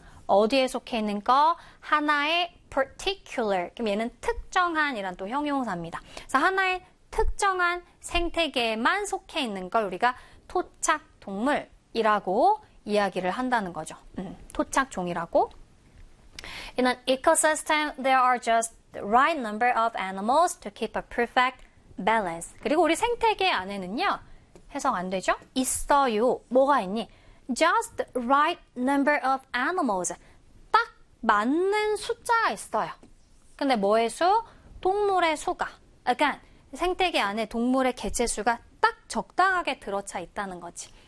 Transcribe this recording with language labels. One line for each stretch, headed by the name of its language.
Korean: 어디에 속해 있는 거? 하나의 particular. 그럼 얘는 특정한 이란 또 형용사입니다. 그래서 하나의 특정한 생태계에만 속해 있는 걸 우리가 토착 동물이라고 이야기를 한다는 거죠. 토착 종이라고.
English: In an ecosystem, there are just the right number of animals to keep a perfect balance.
Korean: 그리고 우리 생태계 안에는요, 해석 안 되죠? 있어요. 뭐가 있니?
English: Just the right number of animals.
Korean: 딱 맞는 숫자가 있어요. 근데 뭐의 수? 동물의 수가. Again, 생태계 안에 동물의 개체 수가 딱 적당하게 들어차 있다는 거지.